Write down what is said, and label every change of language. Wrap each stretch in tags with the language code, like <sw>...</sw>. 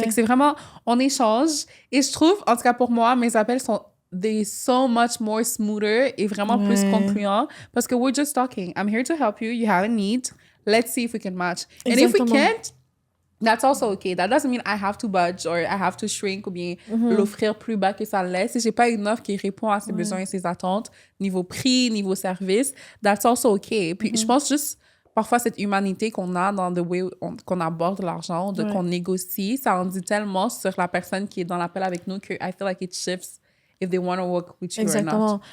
<fr>Fait que c'est vraiment, on échange. Et je trouve, en tout cas pour moi, mes appels sont</fr> <en>so much more smoother</en> <fr>et vraiment plus concluants parce que</fr> <en>we're just talking. I'm here to help you. You have a need. Let's see if we can match. And if we can't, that's also okay. That doesn't mean I have to budge or I have to shrink</en> <fr>ou bien l'offrir plus bas que ça l'est. Si j'ai pas une offre qui répond à ses besoins et ses attentes, niveau prix, niveau service,</fr> <en>that's also okay.</en> <fr>Puis je pense juste, parfois, cette humanité qu'on a dans</fr> <en>the way</en> <fr>qu'on aborde l'argent, qu'on négocie, ça en dit tellement sur la personne qui est dans l'appel avec nous que</fr> <en>I feel like it shifts if they want to work with you or not.</en>